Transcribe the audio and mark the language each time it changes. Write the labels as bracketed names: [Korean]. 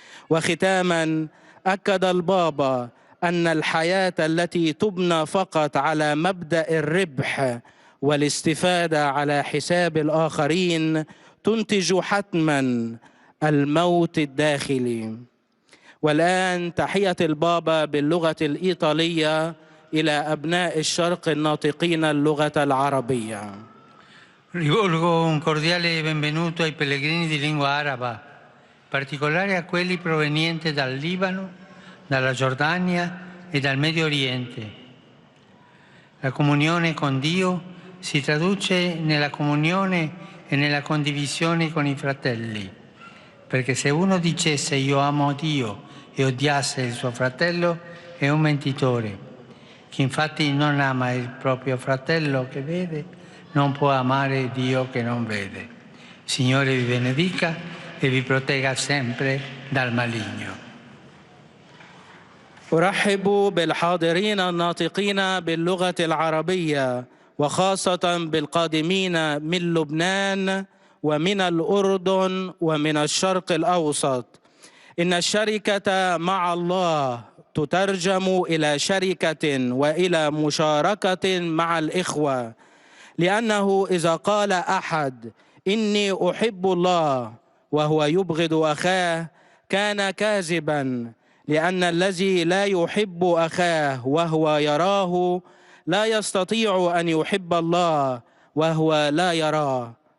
[Arabic] وختاما أكد البابا أن الحياة التي تبنى فقط على مبدأ الربح والاستفادة على حساب الآخرين تنتج حتما الموت الداخلي. والآن تحية البابا باللغة الإيطالية إلى أبناء الشرق الناطقين اللغة العربية. [Italian] Rivolgo un cordiale benvenuto ai pellegrini di lingua araba, in particolare a quelli provenienti dal Libano, dalla Giordania e dal Medio Oriente. La comunione con Dio si traduce nella comunione e nella condivisione con i fratelli, perché se uno dicesse io amo Dio e odiasse il suo fratello è un mentitore. Chi infatti non ama il proprio fratello che vede non può amare Dio che non vede. Il Signore vi benedica e vi protegga sempre dal maligno. [Arabic] أرحب بالحاضرين الناطقين باللغة العربية وخاصة بالقادمين من لبنان ومن الأردن ومن الشرق الأوسط. إن الشركة مع الله تترجم إلى شركة وإلى مشاركة مع الإخوة، لأنه إذا قال أحد إني أحب الله وهو يبغض أخاه كان كاذبا، لأن الذي لا يحب أخاه وهو يراه لا يستطيع أن يحب الله وهو لا يراه.